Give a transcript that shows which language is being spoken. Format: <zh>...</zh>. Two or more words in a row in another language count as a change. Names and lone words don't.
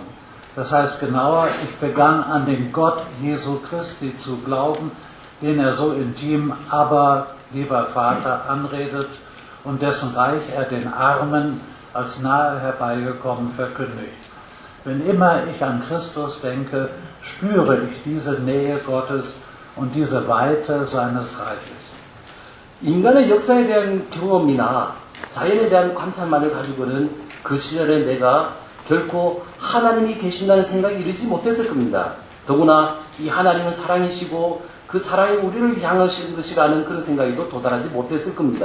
<de>Das heißt genauer, ich begann an den Gott Jesu Christi zu glauben, den er so intim, aber lieber Vater anredet und dessen Reich er den Armen als nahe herbeigekommen verkündigt. Wenn immer ich an Christus denke, spüre ich diese Nähe Gottes und diese Weite seines Reiches.</de> <ko>인간의 역사에 대한 경험이나 자연에 대한 관찰만을 가지고는 그 시절에 내가 결코 하나님이 계신다는 생각이 이르지 못했을 겁니다. 더구나 이 하나님은 사랑이시고 그 사랑이 우리를 향하시는 것이라는 그런 생각에도 도달하지 못했을 겁니다.</ko>